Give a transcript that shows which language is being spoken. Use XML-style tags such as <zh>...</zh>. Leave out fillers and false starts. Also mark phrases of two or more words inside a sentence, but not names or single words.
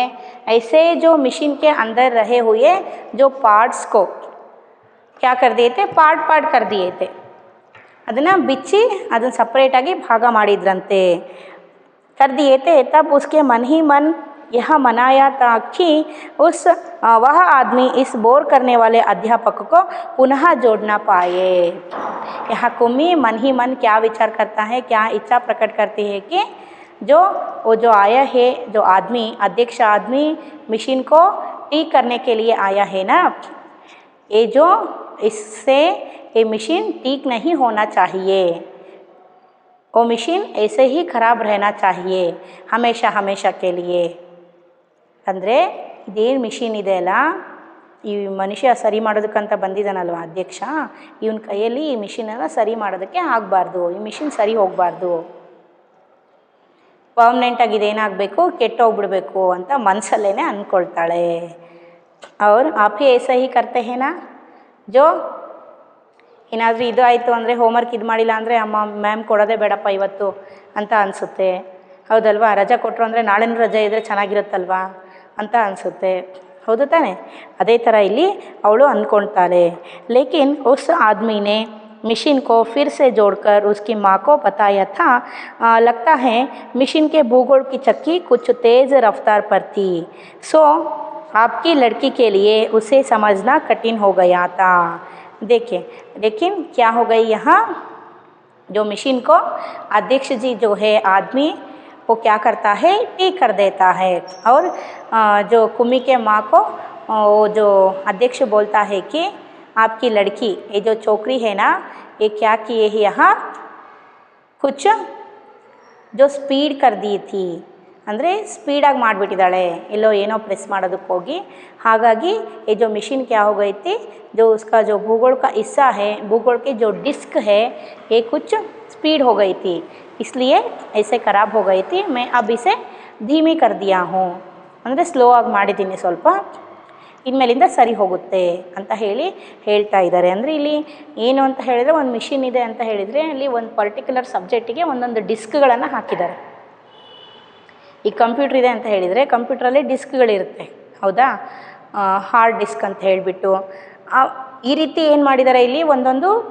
<hi>ऐसे जो मशीन के अंदर रहे हुए जो पार्ट्स को क्या कर दिए थे, पार्ट कर दिए थे,</hi> <kn>ಅದನ್ನು ಬಿಚ್ಚಿ ಅದನ್ನು ಸಪ್ರೇಟಾಗಿ ಭಾಗ ಮಾಡಿದ್ರಂತೆ,</kn> <hi>कर दिए थे। तब उसके मन ही मन यह मनाया था कि वह आदमी इस बोर करने वाले अध्यापक को पुनः जोड़ना पाए। यहाँ कुम्मी मन ही मन क्या विचार करता है, क्या इच्छा प्रकट करती है कि वो जो आया है, जो आदमी, अध्यक्ष आदमी मशीन को ठीक करने के लिए आया है ना, ये जो इससे ये मशीन ठीक नहीं होना चाहिए, वो मशीन ऐसे ही ख़राब रहना चाहिए हमेशा के लिए।</hi> <kn>ಅಂದರೆ ಇದೇನು ಮಿಷಿನ್ ಇದೆ ಅಲ್ಲ, ಈ ಮನುಷ್ಯ ಸರಿ ಮಾಡೋದಕ್ಕಂತ ಬಂದಿದ್ದಾನಲ್ವ ಅಧ್ಯಕ್ಷ, ಇವನ ಕೈಯಲ್ಲಿ ಈ ಮಿಷಿನನ್ನು ಸರಿ ಮಾಡೋದಕ್ಕೆ ಆಗಬಾರ್ದು, ಈ ಮಿಷಿನ್ ಸರಿ ಹೋಗಬಾರ್ದು, ಪರ್ಮನೆಂಟಾಗಿ ಇದೇನಾಗಬೇಕು, ಕೆಟ್ಟೋಗ್ಬಿಡ್ಬೇಕು ಅಂತ ಮನಸ್ಸಲ್ಲೇ ಅಂದ್ಕೊಳ್ತಾಳೆ।</kn> <hi>और आप भी ऐसा ही करते हैं ना जो</hi> <kn>ಏನಾದರೂ ಇದು ಆಯಿತು ಅಂದರೆ ಹೋಮ್ವರ್ಕ್ ಇದು ಮಾಡಿಲ್ಲ ಅಂದರೆ ಅಮ್ಮ ಮ್ಯಾಮ್ ಕೊಡೋದೇ ಬೇಡಪ್ಪ ಇವತ್ತು ಅಂತ ಅನಿಸುತ್ತೆ ಹೌದಲ್ವಾ ರಜಾ ಕೊಟ್ಟರು ಅಂದರೆ ನಾಳೆನೂ ರಜೆ ಇದ್ದರೆ ಚೆನ್ನಾಗಿರುತ್ತಲ್ವಾ ಅಂತ ಅನಿಸುತ್ತೆ ಹೌದು ತಾನೆ ಅದೇ ಥರ ಇಲ್ಲಿ ಅವಳು ಅಂದ್ಕೊಳ್ತಾಳೆ</kn> <hi>लेकिन उस आदमी ने मशीन को फिर से जोड़कर उसकी माँ को बताया था लगता है मशीन के भूगोल की चक्की कुछ तेज़ रफ्तार पर थी सो आपकी लड़की के लिए उसे समझना कठिन हो गया था देखिए लेकिन क्या हो गई यहाँ जो मशीन को अध्यक्ष जी जो है आदमी वो क्या करता है ठीक कर देता है और जो कुमी के माँ को वो जो अध्यक्ष बोलता है कि आपकी लड़की ये जो छोकरी है ना ये क्या किए है यहाँ कुछ जो स्पीड कर दी थी</hi> <kn>ಅಂದರೆ ಸ್ಪೀಡಾಗಿ ಮಾಡಿಬಿಟ್ಟಿದ್ದಾಳೆ ಎಲ್ಲೋ ಏನೋ ಪ್ರೆಸ್ ಮಾಡೋದಕ್ಕೆ ಹೋಗಿ ಹಾಗಾಗಿ</kn> <hi>ये जो मशीन क्या हो गई थी जो उसका जो भूगोल का हिस्सा है भूगोल की जो डिस्क है ये कुछ स्पीड हो गई थी इसलिए ऐसे ख़राब हो गई थी मैं अब इसे धीमी कर दिया हूँ</hi> <kn>ಅಂದರೆ ಸ್ಲೋ ಆಗಿ ಮಾಡಿದ್ದೀನಿ ಸ್ವಲ್ಪ ಇನ್ಮೇಲಿಂದ ಸರಿ ಹೋಗುತ್ತೆ ಅಂತ ಹೇಳ್ತಾ ಇದ್ದಾರೆ ಅಂದರೆ ಇಲ್ಲಿ ಏನು ಅಂತ ಹೇಳಿದರೆ ಒಂದು ಮಿಷಿನ್ ಇದೆ ಅಂತ ಹೇಳಿದರೆ ಅಲ್ಲಿ ಒಂದು ಪರ್ಟಿಕ್ಯುಲರ್ ಸಬ್ಜೆಕ್ಟಿಗೆ ಒಂದೊಂದು ಡಿಸ್ಕ್ಗಳನ್ನು ಹಾಕಿದ್ದಾರೆ ಈ ಕಂಪ್ಯೂಟ್ರ್ ಇದೆ ಅಂತ ಹೇಳಿದರೆ ಕಂಪ್ಯೂಟ್ರಲ್ಲಿ ಡಿಸ್ಕ್ಗಳಿರುತ್ತೆ ಹೌದಾ</kn> <en>hard disk</en> <kn>ಅಂತ ಹೇಳಿಬಿಟ್ಟು ಈ ರೀತಿ ಏನು ಮಾಡಿದ್ದಾರೆ ಇಲ್ಲಿ ಒಂದೊಂದು</kn>